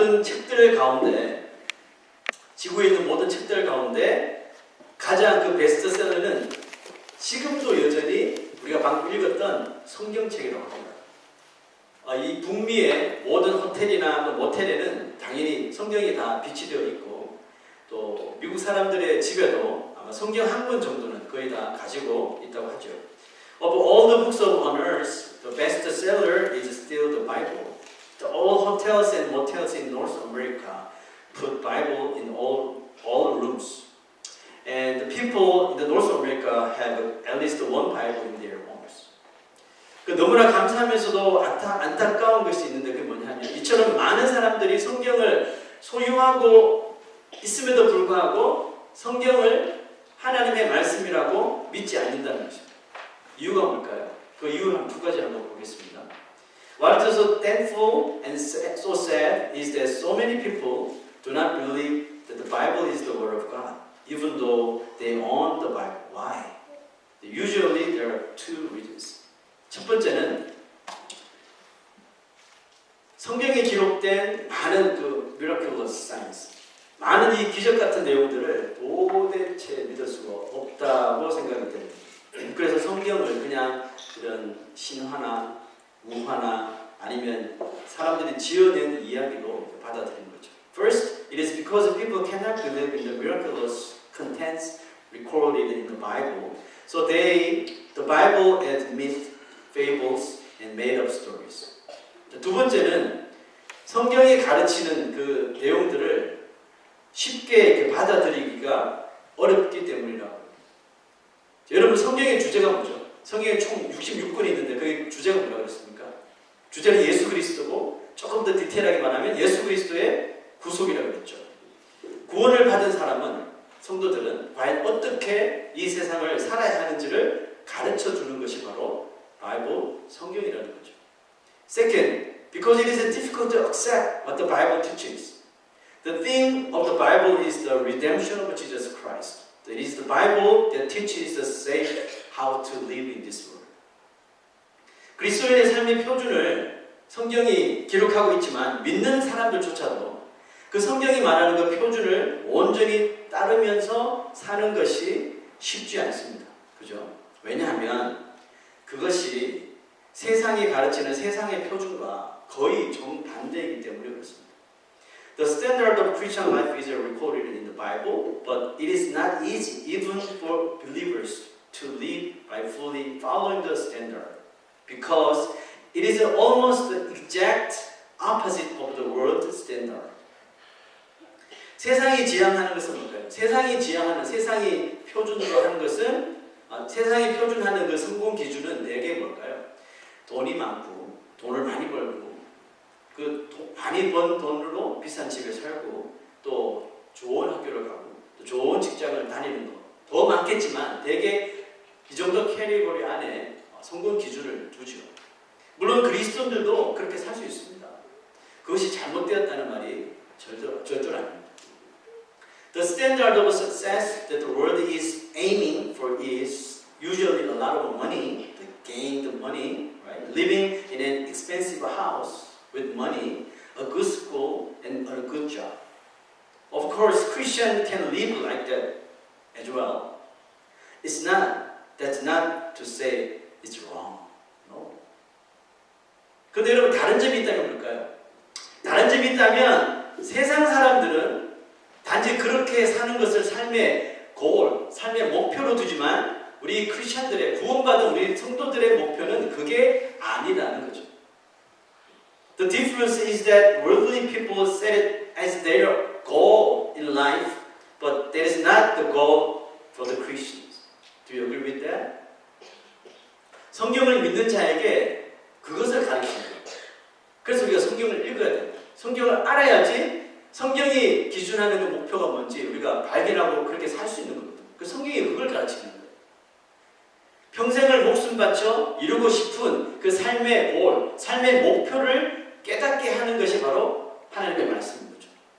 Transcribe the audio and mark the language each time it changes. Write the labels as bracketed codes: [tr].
[ko] 책들 가운데, 지구에 있는 모든 책들 가운데 가장 그 베스트셀러는 지금도 여전히 우리가 방금 읽었던 성경책이라고 합니다. 이 북미의 모든 호텔이나 모텔에는 당연히 성경이 다 비치되어 있고, 또 미국 사람들의 집에도 아마 성경 한 권 정도는 거의 다 가지고 있다고 하죠. [en] Of all the books on earth, the best seller is still the Bible. All hotels and motels in North America put Bible in all rooms. And the people in the North America have at least one Bible in their homes. [ko] 너무나 감사하면서도 안타까운 것이 있는데 그게 뭐냐면, 이처럼 많은 사람들이 성경을 소유하고 있음에도 불구하고 성경을 하나님의 말씀이라고 믿지 않는다는 것입니다. 이유가 뭘까요? 그 이유는 두 가지 한번 보겠습니다. [en] What is so thankful and so sad is that so many people do not believe that the Bible is the Word of God, even though they own the Bible. Why? Usually there are two reasons. [ko] 첫 번째는 성경에 기록된 많은 그 [en] miraculous signs, [ko] 많은 이 기적 같은 내용들을 도대체 믿을 수가 없다고 생각이 됩니다. 그래서 성경을 그냥 이런 신화나 우화나 아니면 사람들이 지어낸 이야기로 받아들이는 거죠. [en] First, it is because people cannot believe in the miraculous contents recorded in the Bible, so the Bible as myth, fables, and made-up stories. [ko] 두 번째는 성경이 가르치는 그 내용들을 쉽게 이렇게 받아들이기가 어렵기 때문이라고. 여러분, 성경의 주제가 뭐죠? 성경에 총 66권이 있는데 그 주제가 뭐라고 그랬습니까? 주제는 예수 그리스도고, 조금 더 디테일하게 말하면 예수 그리스도의 구속이라고 그랬죠. 구원을 받은 사람은, 성도들은 과연 어떻게 이 세상을 살아야 하는지를 가르쳐 주는 것이 바로 바이블, 성경이라는 거죠. [en] Second, because it is difficult to accept what the Bible teaches. The theme of the Bible is the redemption of Jesus Christ. It is the Bible that teaches us how to live in this world. [ko] 그리스도인의 삶의 표준을 성경이 기록하고 있지만 믿는 사람들조차도 그 성경이 말하는 그 표준을 온전히 따르면서 사는 것이 쉽지 않습니다. 그죠? 왜냐하면 그것이 세상이 가르치는 세상의 표준과 거의 정반대이기 때문에 그렇습니다. [en] The standard of Christian life is recorded in the Bible, but it is not easy even for believers to live by fully following the standard, because it is almost the exact opposite of the world standard. [ko] 세상이 지향하는 것은 뭘까요? 세상이 표준으로 하는 것은, 세상이 표준하는 그 성공 기준은 대개 뭘까요? 돈이 많고, 돈을 많이 벌고, 많이 번 돈으로 비싼 집에 살고, 또 좋은 학교를 가고, 또 좋은 직장을 다니는 것. 더 많겠지만 대개 이 정도 캐리고리 안에 성공 기준을 두죠. 물론 그리스도인들도 그렇게 살 수 있습니다. 그것이 잘못되었다는 말이 절대 아닙니다. [en] The standard of success that the world is aiming for is usually a lot of money, to gain the money, right? Living in an expensive house with money, a good school, and a good job. Of course, Christians can live like that as well. That's not to say it's wrong. No. [ko] 그런데 여러분, 다른 점이 있다면 뭘까요? 다른 점이 있다면 세상 사람들은 단지 그렇게 사는 것을 삶의 goal, 삶의 목표로 두지만 우리 크리스천들의, 구원받은 우리 성도들의 목표는 그게 아니라는 거죠. [en] The difference is that worldly people set it as their goal in life, but that is not the goal for the Christians. Do you agree with that? [ko] 성경을 믿는 자에게 그것을 가르치는 거예요. 그래서 우리가 성경을 읽어야 됩니다. 성경을 알아야지 성경이 기준하는 그 목표가 뭔지 우리가 발견하고 그렇게 살 수 있는 거거든요. 그 성경이 그걸 가르치는 거예요. 평생을 목숨 바쳐 이루고 싶은 그 삶의 goal, 삶의 목표를 깨닫게 하는 것이 바로 하나님의 말씀인 거죠.